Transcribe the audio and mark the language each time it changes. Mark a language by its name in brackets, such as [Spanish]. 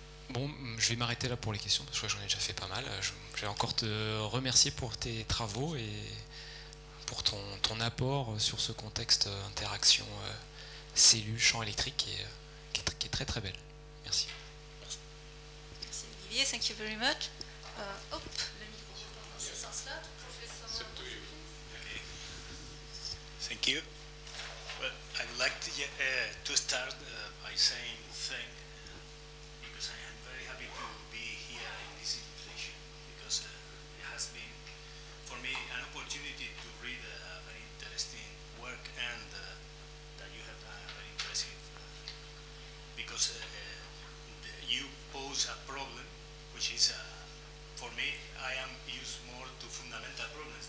[French] Bon, je vais m'arrêter là pour les questions, parce que j'en ai déjà fait pas mal. Je vais encore te remercier pour tes travaux et pour ton apport sur ce contexte interaction cellule-champ électrique qui est très très belle. Merci. Merci Olivier, [English] thank you very much. [French] Hop, le micro dans ce sens-là. Professeur. [English] Thank you. Well, I would like to start by saying thank because I am very happy to be here in this invitation because it has been for me an opportunity to read very interesting work and that you have done very impressive because you pose a problem which is for me I am used more to fundamental problems.